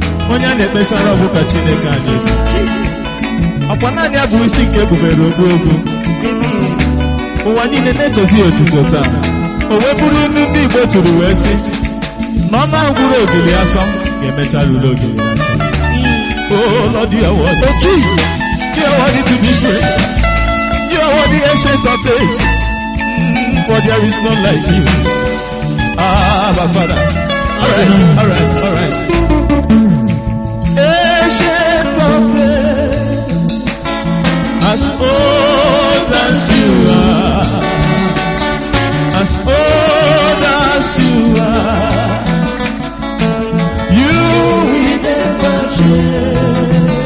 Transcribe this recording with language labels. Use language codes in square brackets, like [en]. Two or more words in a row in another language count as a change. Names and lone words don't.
[ig] Onye a na-ekpesara bụ ka Chineke anyị bụ. Ọkwa naanị ya bụ isi nke ebubere ogbu ogbu. Ụwa niile na-etozi otuto taa. O wee bụrụ ilu ndị Igbo tụrụ wee sị, na ọnụ ahụ gburu ogili asọ ga-emecha lụrụ ogili asọ. [en] Oh Lord, you are worthy. Oh, Jesus, you are worthy to be praised. You are worthy, ancient of days. Mm, for there is none like you. Ah, my Father. All right, all right, all right. Ancient of days, as old as you are, as old as you are, you will never change.